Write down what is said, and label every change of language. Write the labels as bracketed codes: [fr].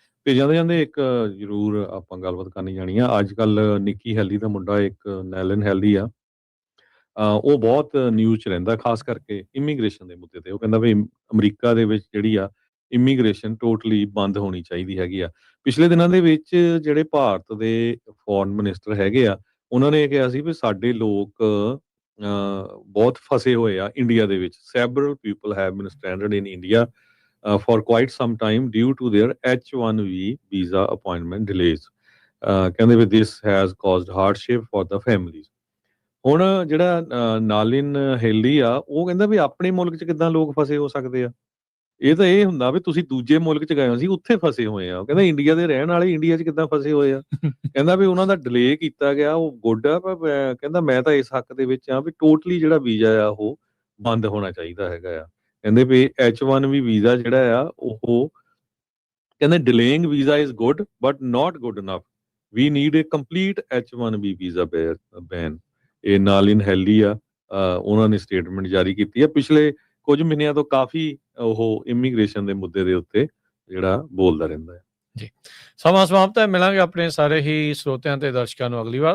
[pa] ਤੇ ਜਾਂਦੇ ਇੱਕ ਜ਼ਰੂਰ ਆਪਾਂ ਗੱਲਬਾਤ ਕਰਨੀ ਜਾਣੀ ਆ। ਅੱਜ ਕੱਲ ਨਿੱਕੀ ਹੈਲੀ ਦਾ ਮੁੰਡਾ ਇੱਕ ਨੈਲਨ ਹੈਲੀ ਆ, ਉਹ ਬਹੁਤ ਨਿਊਜ਼ 'ਚ ਰਹਿੰਦਾ, ਖਾਸ ਕਰਕੇ ਇਮੀਗ੍ਰੇਸ਼ਨ ਦੇ ਮੁੱਦੇ ਤੇ। ਉਹ ਕਹਿੰਦਾ ਵੀ ਅਮਰੀਕਾ ਦੇ ਵਿੱਚ ਜਿਹੜੀ ਆ ਇਮੀਗ੍ਰੇਸ਼ਨ ਟੋਟਲੀ ਬੰਦ ਹੋਣੀ ਚਾਹੀਦੀ ਹੈਗੀ ਆ। ਪਿਛਲੇ ਦਿਨਾਂ ਦੇ ਵਿੱਚ ਜਿਹੜੇ ਭਾਰਤ ਦੇ ਫੋਰਨ ਮਿਨਿਸਟਰ ਹੈਗੇ ਆ, ਉਹਨਾਂ ਨੇ ਇਹ ਕਿਹਾ ਸੀ ਵੀ ਸਾਡੇ ਲੋਕ ਬਹੁਤ ਫਸੇ ਹੋਏ ਆ ਇੰਡੀਆ ਦੇ ਵਿੱਚ। [en] Several people have been stranded in India for quite some time due to their H-1B visa appointment delays। [pa] ਕਹਿੰਦੇ ਵੀ [en] this has caused hardship for the families। [pa] ਹੁਣ ਜਿਹੜਾ ਨਾਲਿਨ ਹੈਲੀ ਆ ਉਹ ਕਹਿੰਦਾ ਵੀ ਆਪਣੇ ਮੁਲਕ 'ਚ ਕਿੱਦਾਂ ਲੋਕ ਫਸੇ ਹੋ ਸਕਦੇ ਆ। ਇਹ ਤਾਂ ਇਹ ਹੁੰਦਾ ਵੀ ਤੁਸੀਂ ਦੂਜੇ ਮੁਲਕ 'ਚ ਗਏ ਹੋ, ਅਸੀਂ ਉੱਥੇ ਫਸੇ ਹੋਏ ਆ। ਉਹ ਕਹਿੰਦਾ ਇੰਡੀਆ ਦੇ ਰਹਿਣ ਵਾਲੇ ਇੰਡੀਆ 'ਚ ਕਿੱਦਾਂ ਫਸੇ ਹੋਏ ਆ। ਕਹਿੰਦਾ ਵੀ ਉਹਨਾਂ ਦਾ ਡਿਲੇ ਕੀਤਾ ਗਿਆ ਉਹ ਗੁੱਡ ਆ, ਪਰ ਕਹਿੰਦਾ ਮੈਂ ਤਾਂ ਇਸ ਹੱਕ ਦੇ ਵਿੱਚ ਆ ਵੀ ਟੋਟਲੀ ਜਿਹੜਾ ਵੀਜ਼ਾ ਆ ਉਹ ਬੰਦ ਹੋਣਾ ਚਾਹੀਦਾ ਹੈਗਾ ਆ। ਕਹਿੰਦੇ ਵੀ H1B ਵੀਜ਼ਾ ਜਿਹੜਾ ਆ ਉਹ ਕਹਿੰਦੇ [en] delaying visa is good but not good enough. We need a complete H1B visa ban. [pa] ਇਹ ਨਾਲਿਨ ਹੈਲੀ ਆ, ਉਹਨਾਂ ਨੇ ਸਟੇਟਮੈਂਟ ਜਾਰੀ ਕੀਤੀ ਹੈ। ਪਿਛਲੇ ਕੁਝ ਮਹੀਨਿਆਂ ਤੋਂ ਕਾਫੀ ਉਹ ਇਮੀਗ੍ਰੇਸ਼ਨ ਦੇ ਮੁੱਦੇ ਦੇ ਉੱਤੇ ਜਿਹੜਾ ਬੋਲਦਾ ਰਹਿੰਦਾ ਹੈ। ਜੀ, ਸਮਾਂ ਸਮਾਪਤ ਹੈ। ਮਿਲਾਂਗੇ ਆਪਣੇ ਸਾਰੇ ਹੀ ਸਰੋਤਿਆਂ ਤੇ ਦਰਸ਼ਕਾਂ ਨੂੰ ਅਗਲੀ ਵਾਰ।